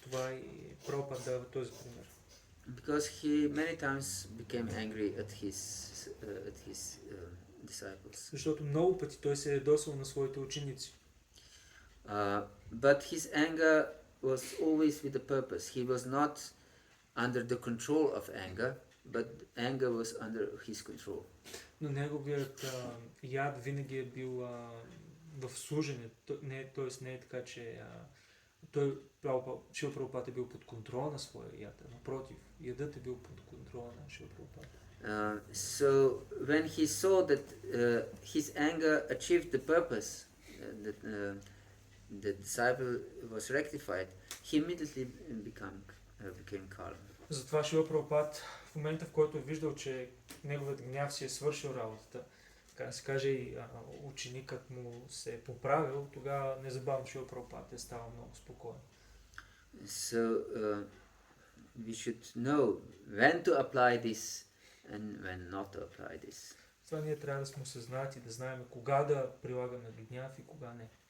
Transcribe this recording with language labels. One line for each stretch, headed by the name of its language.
Bulgarian: Това и Прабхупада дава този пример.
English: Because he many times became angry at his disciples.
Bulgarian: Защото много пъти той се е ядосвал на своите ученици.
English: But his anger was always with a purpose. He was not under the control of anger, but anger was under his control.
Bulgarian: Но неговият яд винаги е бил в служене. Тоест не е така, че Шрила Прабхупада е бил под контрола на своя яд. Напротив, ядът е бил под контрола на Шрила Прабхупада.
English: So when he saw that his anger achieved the purpose, that the disciple was rectified, he immediately became calm.
Bulgarian: Затова Шрила Прабхупада в момента, в който е виждал, че неговият гняв си е свършил работата, така да се каже и ученикът му се е поправил, тогава незабавно Шрила Прабхупада е ставал много спокоен.
English: So we should know when to apply this and when not to apply this.
Bulgarian: Това ние трябва да сме осъзнати, да знаем кога да прилагаме гняв и кога не.